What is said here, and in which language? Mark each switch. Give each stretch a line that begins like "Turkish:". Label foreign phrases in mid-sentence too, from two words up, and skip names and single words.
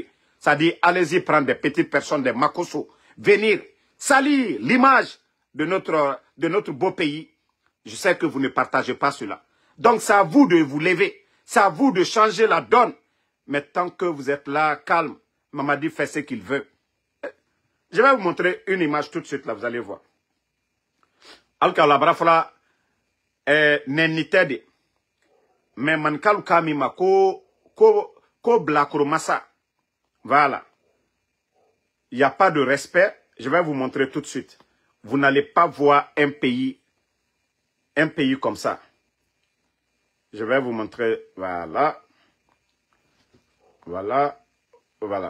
French: C'est-à-dire, allez-y prendre des petites personnes, des Makosso, venir salir l'image de notre beau pays. Je sais que vous ne partagez pas cela. Donc, c'est à vous de vous lever. C'est à vous de changer la donne. Mais tant que vous êtes là, calme, Mamadi fait ce qu'il veut. Je vais vous montrer une image tout de suite, là, vous allez voir. Al-Kalabrafla nenitede. Mais mankalu kamima ko blakromasa. Voilà. Il n'y a pas de respect. Je vais vous montrer tout de suite. Vous n'allez pas voir un pays comme ça. Je vais vous montrer. Voilà. Voilà. Voilà.